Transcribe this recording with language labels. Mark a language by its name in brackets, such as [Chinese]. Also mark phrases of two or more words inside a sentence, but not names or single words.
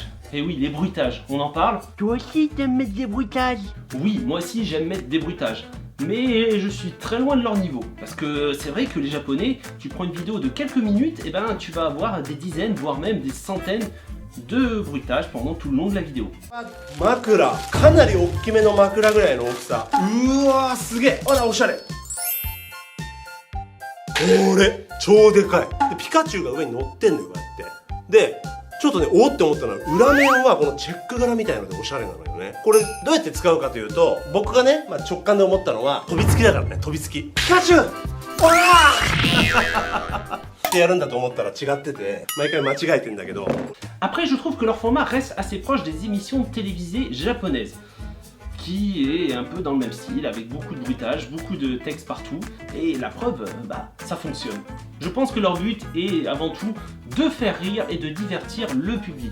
[French] Eh oui, les bruitages, on en parle? Toi aussi t'aimes mettre des bruitages? Oui, moi aussi j'aime mettre des bruitages. Mais je suis très loin de leur niveau. Parce que c'est vrai que les Japonais, tu prends une vidéo de quelques minutes, et ben tu vas avoir des dizaines, voire même des centaines de bruitages pendant tout le long de la vidéo. [Japanese] 枕かなり大きめの枕ぐらいの大きさ。うわーすげえ。あらおしゃれ。これ超でかい。でピカチュウが上に乗ってんのよこうやって。でちょっとねおって思ったのは裏面はこのチェック柄みたいなのでおしゃれなのよね。これどうやって使うかというと僕がね、直感で思ったのは飛びつきだからね。飛びつきピカチュウおらーってやるんだと思ったら違ってて毎回間違えてんだけど。 [French] Après, je trouve que leur format reste assez proche des émissions télévisées japonaises, qui est un peu dans le même style, avec beaucoup de bruitage, beaucoup de texte partout, et la preuve, ça fonctionne. Je pense que leur but est avant tout de faire rire et de divertir le public.